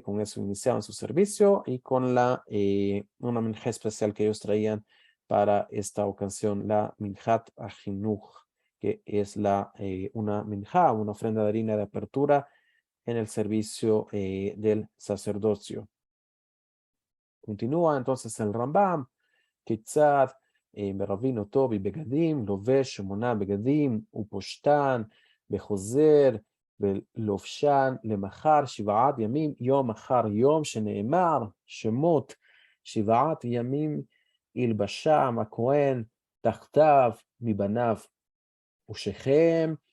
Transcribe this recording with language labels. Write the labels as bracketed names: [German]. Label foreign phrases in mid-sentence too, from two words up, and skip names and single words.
[Spanish] Con eso iniciaban su servicio y con una minjá especial que ellos traían para esta ocasión, la [Hebrew] מנחת החינוך, [Spanish] que es una minjá, una ofrenda de harina de apertura en el servicio del sacerdocio. Continúa entonces el Rambam, [Hebrew] כיצד מרבין אותו בבגדים, לובש 8 בגדים ופושטן וחוזר ולובשן למחר 7 ימים, יום אחר יום, שנאמר שמות 7 ימים ילבשם הכהן תחתיו מבניו ושכם,